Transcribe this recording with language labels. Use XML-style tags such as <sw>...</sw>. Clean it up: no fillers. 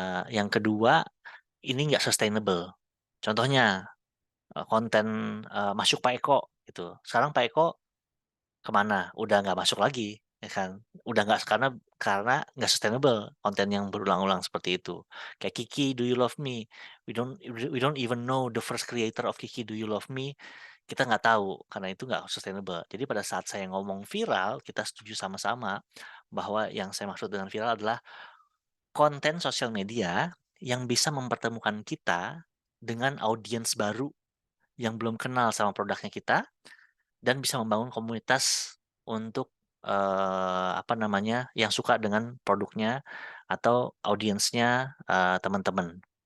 <id>Yang kedua, ini nggak sustainable. Contohnya konten masuk Pak Eko gitu. Sekarang Pak Eko kemana? Udah nggak masuk lagi, ya kan? Udah nggak karena nggak sustainable konten yang berulang-ulang seperti itu. Kayak Kiki, Do You Love Me?</id> <en>We don't even know the first creator of Kiki, Do You Love Me?</en> <id>Kita nggak tahu karena itu nggak sustainable. Jadi pada saat saya ngomong viral, kita setuju sama-sama bahwa yang saya maksud dengan viral adalah konten sosial media yang bisa mempertemukan kita dengan audiens baru yang belum kenal sama produknya kita dan bisa membangun komunitas untuk apa namanya yang suka dengan produknya atau audiensnya teman-teman.</id>